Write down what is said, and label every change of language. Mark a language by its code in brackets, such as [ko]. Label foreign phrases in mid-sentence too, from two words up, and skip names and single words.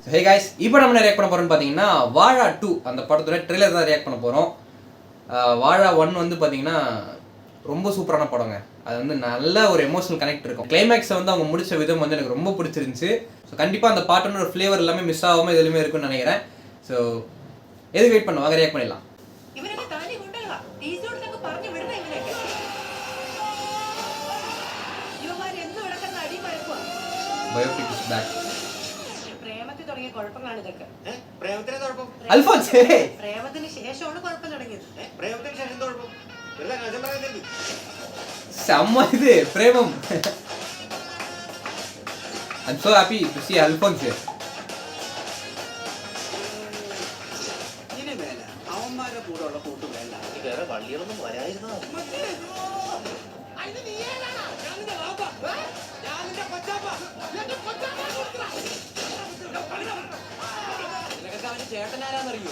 [ta] guys, இப்போ நம்ம ரியாக்ட் பண்ண போறோம்னு பாத்தீங்கன்னா வாழா 2 அந்த படத்தோட ட்ரெய்லர் தான் ரியாக்ட் பண்ண போறோம். வாழா 1 வந்து பாத்தீங்கன்னா ரொம்ப சூப்பரான படங்க. அது வந்து நல்ல ஒரு [en] emotional connect [ta] இருக்கும். கிளைமேக்ஸை வந்து அவங்க முடிச்ச விதம் வந்து எனக்கு ரொம்ப பிடிச்சிருந்துச்சு. ஸோ கண்டிப்பாக அந்த பாட்டோட ஃப்ளேவர் எல்லாமே மிஸ் ஆகாமல் எதுலையுமே இருக்குன்னு நினைக்கிறேன். ஸோ எதுக்கு வெயிட் பண்ண வாங்க ரியாக்ட் பண்ணிடலாம். [en] Biopic is back. [ml] പ്രേമത്തിൽ തുടങ്ങിയ കുഴപ്പങ്ങളാണ് ഇതൊക്കെ. പ്രേമത്തിന് കുഴപ്പം? അൽഫോൻസ് പ്രേമത്തിന് ശേഷമാണ് കുഴപ്പം തുടങ്ങിയത്. പ്രേമത്തിന് ശേഷം കുഴപ്പം? എല്ലാം കാര്യം പറയുന്നുണ്ട്. സമ്മ ഇത് പ്രേമം. [en] I'm so happy to see Alphonse here. [ml] ഇനി വേല അവന്മാരുടെ കൂടെ ഉള്ള കൂട്ടു വേല. ഈ വേറെ വള്ളികളൊന്നും വരായിരുന്നോ? അവന്റെ ചേട്ടനാരാന്നറിയോ?